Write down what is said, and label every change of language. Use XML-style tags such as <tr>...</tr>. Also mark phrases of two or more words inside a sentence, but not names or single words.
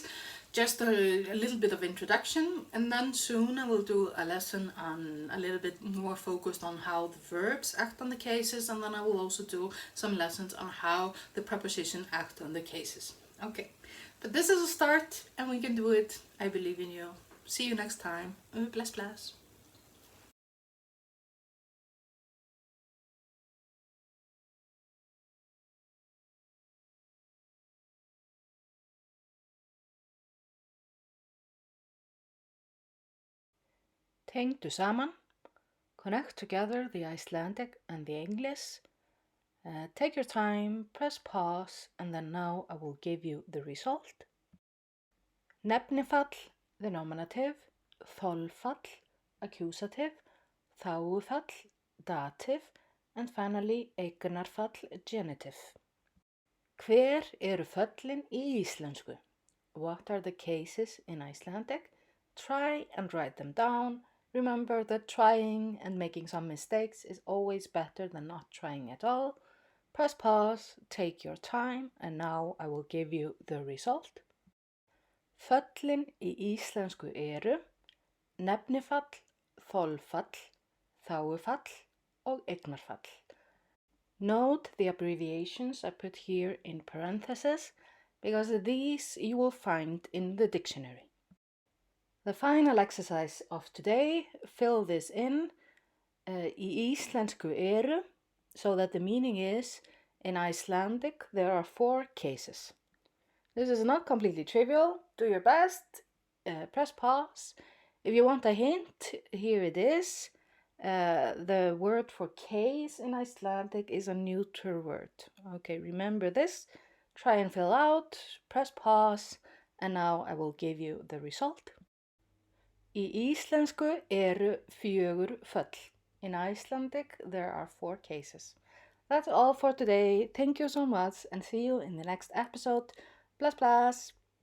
<en>Just a little bit of introduction, and then soon I will do a lesson on a little bit more focused on how the verbs act on the cases, and then I will also do some lessons on how the preposition act on the cases. Okay, but this is a start and we can do it. I believe in you. See you next time.</en> <is>Bless, bless. Tengdu saman.</is> <en>Connect together the Icelandic and the English. Take your time, press pause, and then now I will give you the result. Nefnifall, the nominative, þolfall, accusative, þágufall, dative, and finally eignarfall, genitive.</en> <is>Hver eru föllin í íslensku?</is> <en>What are the cases in Icelandic? Try and write them down. Remember that trying and making some mistakes is always better than not trying at all. Press pause, take your time, and now I will give you the result.</en> <is>Föllin í íslensku eru nefnifall, þolfall, þágufall og eignarfall.</is> <en>Note the abbreviations I put here in parentheses because these you will find in the dictionary. The final exercise of today, fill this in.</en> <is>Í íslensku eru,</is> <en>so that the meaning is, in Icelandic there are 4 cases. This is not completely trivial. Do your best. Press pause. If you want a hint, here it is. The word for case in Icelandic is a neuter word. Okay, remember this. Try and fill out. Press pause. And now I will give you the result.</en> <is>Í íslensku eru 4 föll.</is> <en>In Icelandic there are 4 cases. That's all for today. Thank you so much and see you in the next episode.</en> <is>Bless, bless.</is>